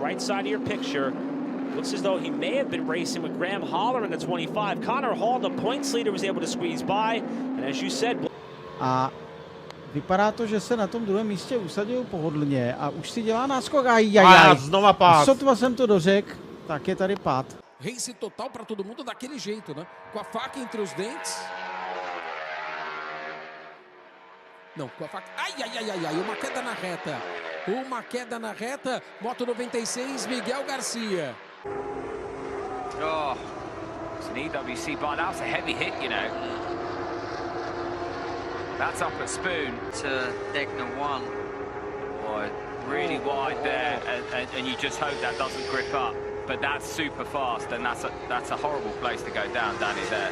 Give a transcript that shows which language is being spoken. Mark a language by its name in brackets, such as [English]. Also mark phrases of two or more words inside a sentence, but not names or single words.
[English] Right side of your picture. Looks as though he may have been racing with Graham Holler in the 25. Connor Hall, the points leader, was able to squeeze by. And as you said... [Czech] A vypadá to, že se na tom druhém místě usadil pohodlně a už si dělá náskok. Ajajaj. Znova pád. Sotva jsem to dořekl, tak je tady pád. [Portuguese] Race total para todo mundo daquele jeito, né? Com a faca entre os dentes. Não, com a faca... Uma queda na reta. Uma queda na reta. Moto 96, Miguel Garcia. [English] Oh, it's an EWC bar. That was a heavy hit, you know. That's up at Spoon to Degner 1. Boy, really wide there, and you just hope that doesn't grip up. But that's super fast, and that's a horrible place to go down, Danny, there.